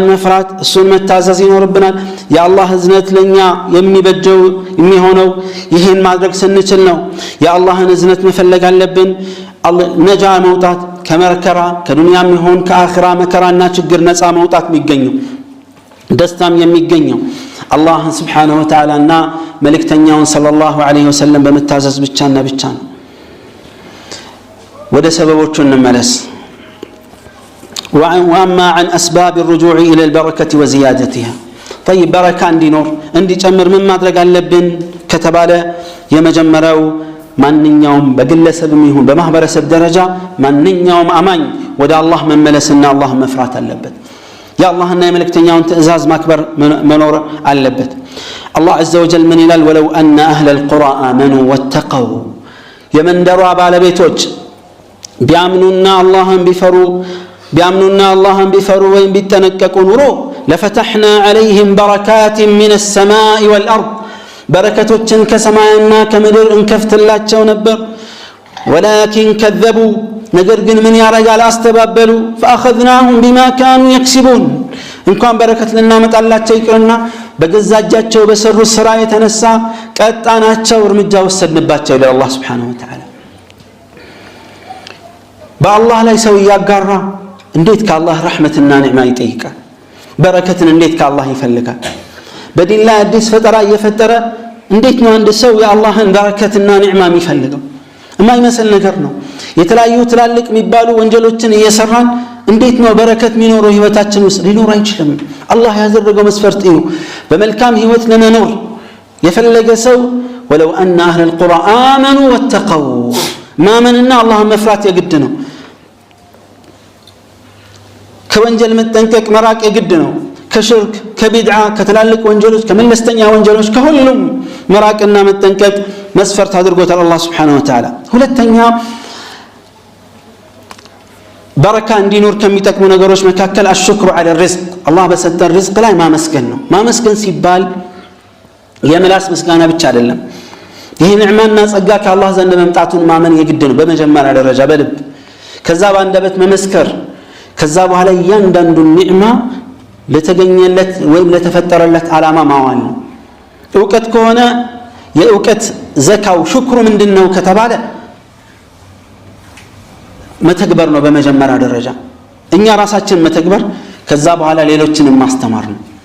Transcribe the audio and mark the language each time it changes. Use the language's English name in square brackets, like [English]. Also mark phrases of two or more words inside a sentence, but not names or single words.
[Amharic] መፍራት እሱን መታዘዝ ይኖርብናል የአላህ እዝነት ለኛ የሚበጀው የሚሆነው ይሄን ማድረግ ስንችል ነው የአላህን እዝነት መፈለግ አለብን ነጃ መውጣት ከመከራ ከዱንያም ይሁን ከአኺራ መከራና ችግር ነፃ መውጣት የሚገኘው ደስታም የሚገኘው አላህ [Arabic] سبحانه وتعالى [Amharic] እና መልእክተኛውን [Arabic] صلى الله عليه وسلم [Amharic] በመታዘዝ ብቻና ብቻ ነው ወደ ሰበቦቹ እንመለስ [Arabic] وأما عن أسباب الرجوع إلى البركة وزيادتها طيب بركة [Amharic] እንዲኖር እንዲጨምር ምን ማድረግ አለብን ከተባለ የመጀመሪያው ማንኛውም በግለሰብም ይሁን በማህበረሰብ ደረጃ ማንኛውም አማኝ ወደ አላህ መመለስና አላህ መፍራት አለበት የአላህና የመልእክተኛውን ትእዛዝ ማክበር መኖር አለበት አላህ [Arabic] عز وجل [Amharic] ምን ይላል [Arabic] ولو أن أهل القرى آمنوا واتقوا [Amharic] የመንደሯ ባለቤቶች ቢያምኑና አላህን ቢፈሩ ወይም ቢጠነቀቁ ኑሮ [Arabic] لفتحنا عليهم بركات من السماء والأرض [Amharic] በረከቶችን ከሰማይና ከምድር እንከፍትላቸው ነበር [Arabic] ولكن كذبوا [Amharic] ነገር ግን ምን ያረጋል አስተባበሉ [Arabic] فاخذناهم بما كانوا يكسبون [Amharic] እንኳን በረከት ልናመጣላቸው ይቅርና በገዛጃቸው በሰሩ ስራ የተነሳ ቀጣናቸው እርምጃ ወሰድንባቸው ይላል አላህ [Arabic] سبحانه وتعالى [Amharic] በአላህ ላይ ሰው ያጋራ እንዴት ከአላህ ረህመትና ኒዕማ ይጠይቃል በረከትን እንዴት ከአላህ ይፈልጋል በዲን ላይ አዲስ ፈጠራ እየፈጠረ እንዴት ነው አንድ ሰው የአላህን በረከትና ኒዕማ የሚፈልገው የማይመስል ነገር ነው የተለያዩ ትላልቅ የሚባሉ ወንጀሎችን እየሰራን እንዴት ነው በረከት የሚኖረው ህይወታችን ውስጥ ሊኖር አይችልም አላህ ያዘረገው መስፈርት ነው በመልካም ህይወት ለመኖር የፈለገ ሰው [Arabic] ولو أن أهل القرى آمنوا واتقوا [Amharic] ማመንና አላህን መፍራት የግድ ነው ከወንጀል መጠንቀቅ መራቅ የግድ ነው ከሽርክ ከቢድዓ ከተላልቅ ወንጀሎች ከመለስተኛ ወንጀሎች ከሁሉም መራቅና መጠንቀቅ መስፈርት አድርጎታል አላህ [Arabic] سبحانه وتعالى [Amharic] ሁለተኛ በረካ እንዲኖር ከሚጠቅሙ ነገሮች መካከል [Arabic] الشكر على الرزق [Amharic] አላህ በሰጠን ሪዝቅ ላይ ማመስገን ነው ማመስገን ሲባል የምላስ ምስጋና ብቻ አይደለም ይሄ ኒዕማና ጸጋ ከአላህ ዘንድ መምጣቱን ማመን የግድ ነው በመጀመሪያ ደረጃ በልብ ከዛ በአንደበት መመስከር ከዛ በኋላ እያንዳንዱ ኒዕማ ለተገኘለት ወይም ለተፈጠረለት ዓላማ ማዋል ነው ዕውቀት ከሆነ የዕውቀት ዘካው ሽክሩ ምንድነው ከተባለ መተግበር ነው በመጀመሪያ ደረጃ እኛ ራሳችን መተግበር ከዛ በኋላ ሌሎችንም ማስተማር ነው